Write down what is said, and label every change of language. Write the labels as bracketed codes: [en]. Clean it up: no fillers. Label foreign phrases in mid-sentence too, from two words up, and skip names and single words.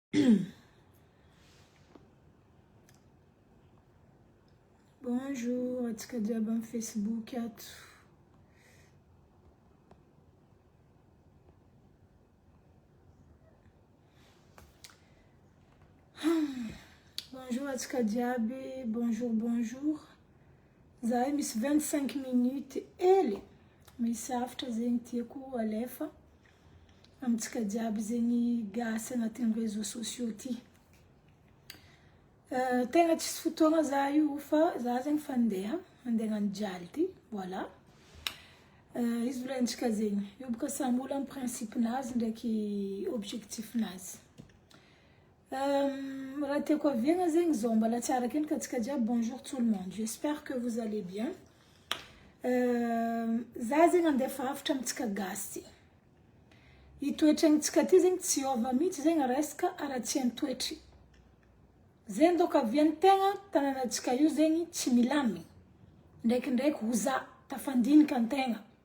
[mg] Bonjour, atika diaba Facebook ato. Bonjour atika diaby, bonjour. Zahay misy 25 minutes ele. Misy afatra zegny tiako alefa amitsika diaby zegny gasy agnatin'ny [fr] réseaux sociaux [mg] ty. Tegna tsisy fotoagna za io fa za zegny fandeha hagnano jaly ty, voilà. Izy volantsika zegny, io boka samy olo amin'ny principe-nazy ndraiky objectif-nazy. Raha tiako aviagna zegny zao, mbala tsara kely katsika jiaby, [fr] bonjour tout le monde, j'espère que vous allez bien. [mg] Za zegny andefa hafatra amitsika gasy ty. I toetrantsika ty zegny tsy ova mihitsy zegny resaka ara-tsy toetry. Zegny donc avian'ny tegna tanànatsika io zegny tsy milamy. Ndraikindraiky hoza tafandinika an-tegna.